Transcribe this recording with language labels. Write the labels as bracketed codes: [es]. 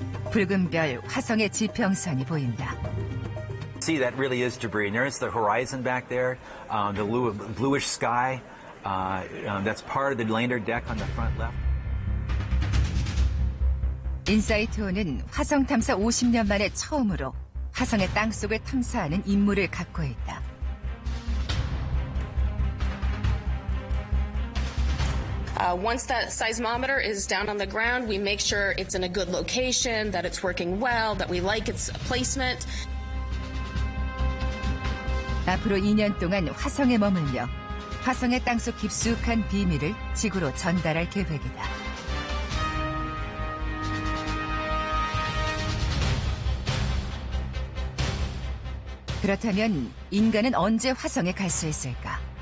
[ko] 붉은 별 화성의 지평선이 보인다. [en] See, that really is debris. And there's the horizon back there, the bluish sky. That's part of the lander deck on the front left. [ko] 인사이트호는 화성 탐사 50년 만에 처음으로 화성의 땅속을 탐사하는 임무를 갖고 있다. [en] Once that seismometer is down on the ground, we make sure it's in a good location, that it's working well, that we like its placement. [ko] 앞으로 2년 동안 화성에 머물며 화성의 땅속 깊숙한 비밀을 지구로 전달할 계획이다. 그렇다면 인간은 언제 화성에 갈 수 있을까?